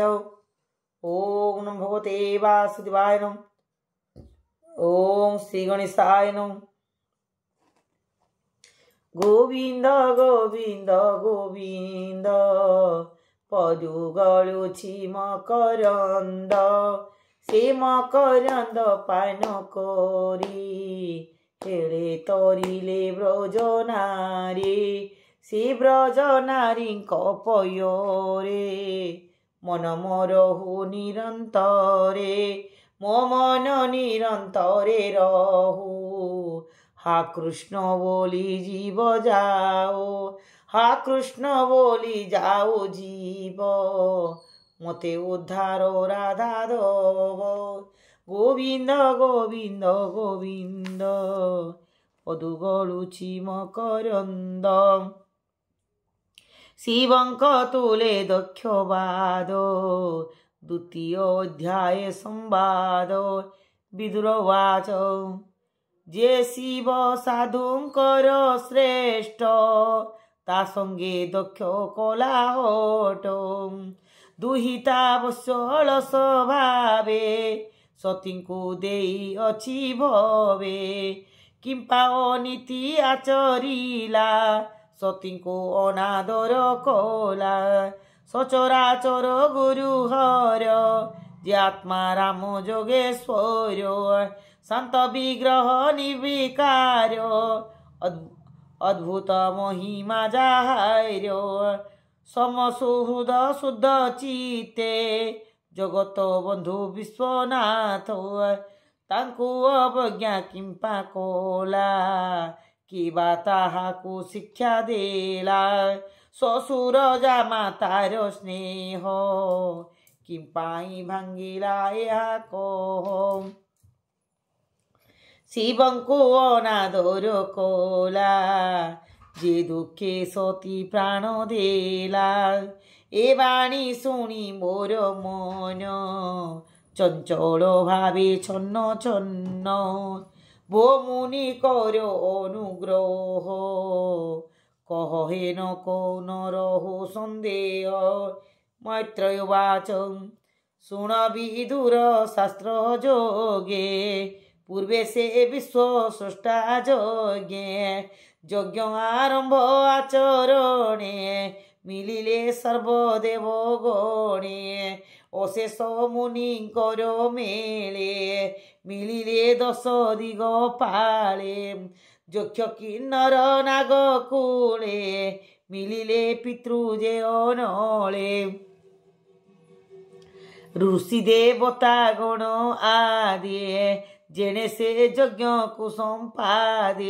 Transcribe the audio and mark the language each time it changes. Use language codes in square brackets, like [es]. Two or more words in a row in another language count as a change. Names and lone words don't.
[sa] ओम नमो भगवते वासुदेवाय नमः। ओम श्री गणेशाय नमः। [or] ଗୋବିନ୍ଦ ଗୋବିନ୍ଦ ଗୋବିନ୍ଦ ପଦୁଗଳୁଛି ମକରନ୍ଦ ସେ ମକରନ୍ଦ ପାନ କରୀ ହେଲେ ତରିଲେ ବ୍ରଜନାରୀ ସେ ବ୍ରଜନାରୀ ପୟୋରେ ମନ ମୋରହୁ ନିରନ୍ତରେ ମୋ ମନ ନିରନ୍ତରେ ରହୁ। ହା କୃଷ୍ଣ ବୋଲୀ ଜୀବ ଯାଓ, ହା କୃଷ୍ଣ ବୋଲୀ ଯାଓ ଜୀବ ମତେ ଉଦ୍ଧାର ରାଧା ଦବ। ଗୋବିନ୍ଦ ଗୋବିନ୍ଦ ଗୋବିନ୍ଦ ପଦୁଗଳୁଛି ମକରନ୍ଦ ଶିବଙ୍କ ତୁଲେ ଦକ୍ଷବାଦ। ଦ୍ୱିତୀୟ ଅଧ୍ୟାୟ ସମ୍ବାଦ। ବିଦୁରଉବାଚ ଯେ ଶିବ ସାଧୁଙ୍କର ଶ୍ରେଷ୍ଠ ତା ସଙ୍ଗେ ଦକ୍ଷ କଲାହଟ। ଦୁହିତା ବତ୍ସଳ ସ୍ୱଭାବେ ସତୀଙ୍କୁ ଦେଇ ଅଛି ଭବେ। କିମ୍ପା ଅନୀତି ଆଚରିଲା ସତୀଙ୍କୁ ଅନାଦର କଲା। ସଚରାଚର ଗୁରୁହର ଯେ ଆତ୍ମା ରାମ ଯୋଗେଶ୍ୱର। ଶାନ୍ତ ବିଗ୍ରହ ନିର୍ବିକାର ଅଦ୍ଭୁତ ମହିମା ଯାହାର୍ଯ୍ୟ। ସମସୁହୃଦ ଶୁଦ୍ଧ ଚିତ୍ତେ ଜଗତ ବନ୍ଧୁ ବିଶ୍ୱନାଥ। ତାଙ୍କୁ ଅବଜ୍ଞା କିମ୍ପା କଲା କିବା ତାହାକୁ ଶିକ୍ଷା ଦେଲା। ଶଶୁର ଜାମା ତାର ସ୍ନେହ କିମ୍ପାଇ ଭାଙ୍ଗିଲା ଯା କହ। ଶିବଙ୍କୁ ଅନାଦର କଲା ଯେ ଦୁଃଖେ ସତୀ ପ୍ରାଣ ଦେଲା। ଏ ବାଣୀ ଶୁଣି ମୋର ମନ ଚଞ୍ଚଳ ଭାବେ ଛନ୍ନ ଛନ୍ନ। ଭୋ ମୁନି କର ଅନୁଗ୍ରହ କହେ ନ କୋ ନ ରହୋ ସନ୍ଦେହ। ମୈତ୍ରେୟଉବାଚ ଶୁଣ ବିଦୁର ଶାସ୍ତ୍ର ଯୋଗେ ପୂର୍ବେ ସେ ବିଶ୍ୱ ସୃଷ୍ଟା ଯଜ୍ଞେ। ଯଜ୍ଞ ଆରମ୍ଭ ଆଚରଣେ ମିଳିଲେ ସର୍ବଦେବ ଗଣେ। ଅଶେଷ ମୁନି କର ମେଳେ ମିଳିଲେ 10 ଦିଗ ପାଳେ। ଯକ୍ଷ କିନ୍ନର ନାଗ କୂଳେ ମିଳିଲେ ପିତୃଜେ ଅନଳେ। ଋଷି ଦେବତା ଗଣ ଆଦି ଯେନେ ସେ ଯଜ୍ଞ କୋ ସମ୍ପାଦେ।